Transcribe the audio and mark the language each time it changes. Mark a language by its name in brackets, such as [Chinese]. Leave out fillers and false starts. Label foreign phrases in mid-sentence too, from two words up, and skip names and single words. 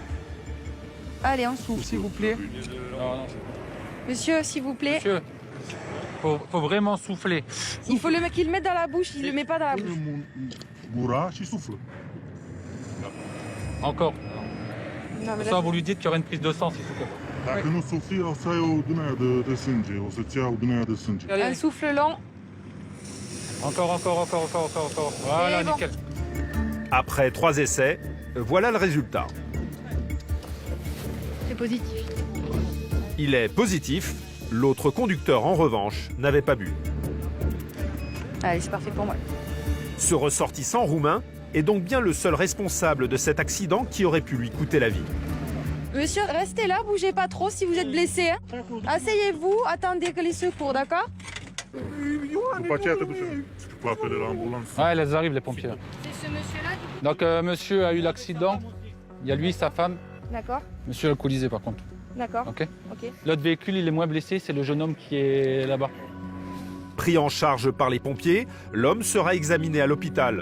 [French] Allez, on souffle, s'il vous plaît. Non, non. Monsieur, s'il vous plaît. Monsieur, faut vraiment souffler. Il faut qu'il le mette dans la bouche, il le met pas dans la bouche. Bourrage, il souffle. Encore. Non, mais Ça, là, vous lui dites qu'il y aura une prise de sang s'il faut que... [Romanian] Dacă nu sufli, o să ai o dunăre de sânge. O să-ți ia o dunăre de sânge. [French] un souffle long. Encore. Voilà, Et bon. nickel. Après 3 essais, voilà le résultat. C'est positif. Il est positif, l'autre conducteur en revanche n'avait pas bu. Allez, c'est parfait pour moi. Ce ressortissant roumain est donc bien le seul responsable de cet accident qui aurait pu lui coûter la vie. Monsieur, restez là, bougez pas trop si vous êtes blessé. Hein. Asseyez-vous, attendez que les secours, d'accord? [Romanian] După aceea te duci. [French] Tu peux appeler l'ambulance. Ouais, elles arrivent les pompiers. C'est ce monsieur-là, du coup? Donc monsieur a eu l'accident, il y a lui, sa femme. D'accord, Monsieur est alcoolisé par contre. d'accord. Ok. Ok. L'autre véhicule, il est moins blessé, c'est le jeune homme qui est là-bas. Pris en charge par les pompiers, l'homme sera examiné à l'hôpital.